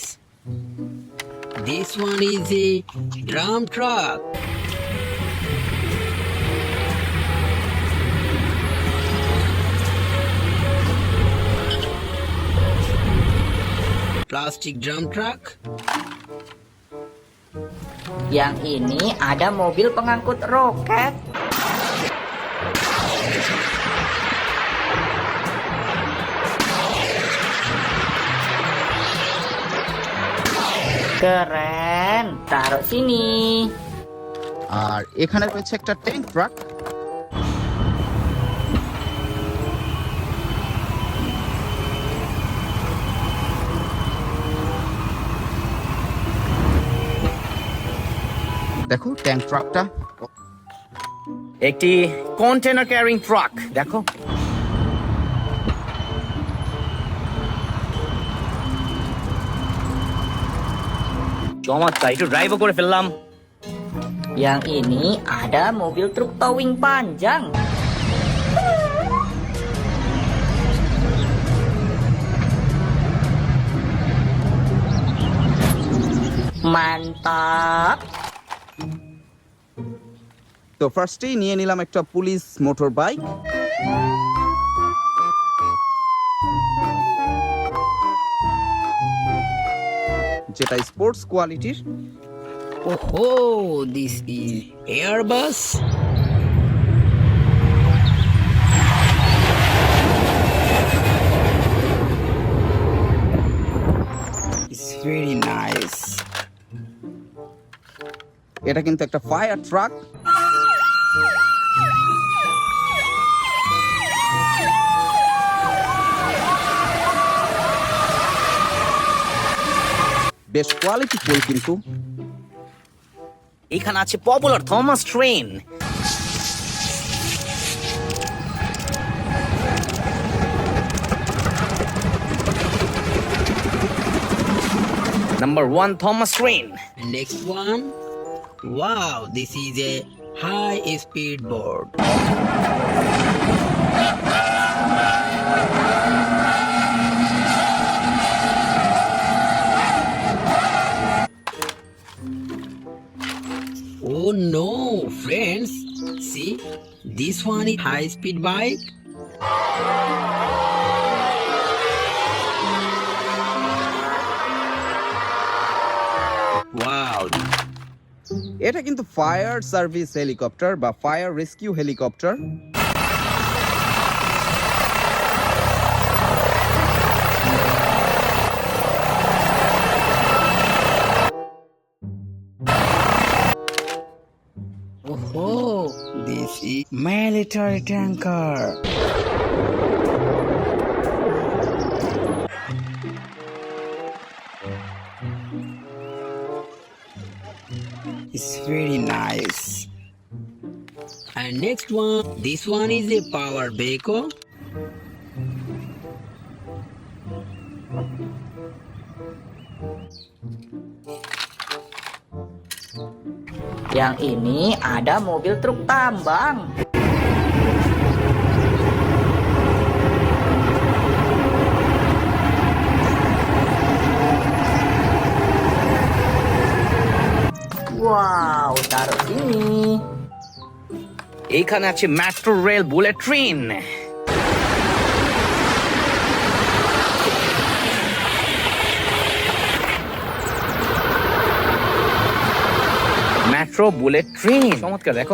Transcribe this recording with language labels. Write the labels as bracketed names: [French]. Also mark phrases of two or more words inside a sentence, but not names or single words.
[English] This one is a drum truck. Plastic drum truck. [Indonesian] Yang ini ada mobil pengangkut roket. Keren, taruh sini. [Bangla] আর এখানে রয়েছে একটা [English] tank truck. [Bangla] দেখো [English] tank truck. [Bangla] একটি [English] container carrying truck [Bangla] দেখো। চমৎকার, একটু ড্রাইভও করে ফেললাম। [Indonesian] Yang ini ada mobil truk towing panjang. Mantap. [Bangla] তো ফার্স্টেই নিয়ে নিলাম একটা [English] police motor bike. [Bangla] যেটা [English] sports quality. Oh, this is Airbus. It's very nice. [Bangla] এটা কিন্তু একটা [English] fire truck. [Bangla] বেশ কোয়ালিটিফুল কিন্তু। এখানে আছে [English] popular Thomas train. Number 1 Thomas train. Next one. Wow, this is a high speed board. Oh no, friends. See, this one is high speed bike. Wow. [Bangla] এটা কিন্তু [English] fire service helicopter [Bangla] বা [English] fire rescue helicopter. Oh, this is military tanker. It's very nice. And next one, this one is a power backhoe. [Indonesian] Yang ini ada mobil truk tambang. Wow, taruh sini. [Bangla] এইখানে আছে [English] metro rail bullet train. metro bullet train [Bangla] চমৎকার, দেখো।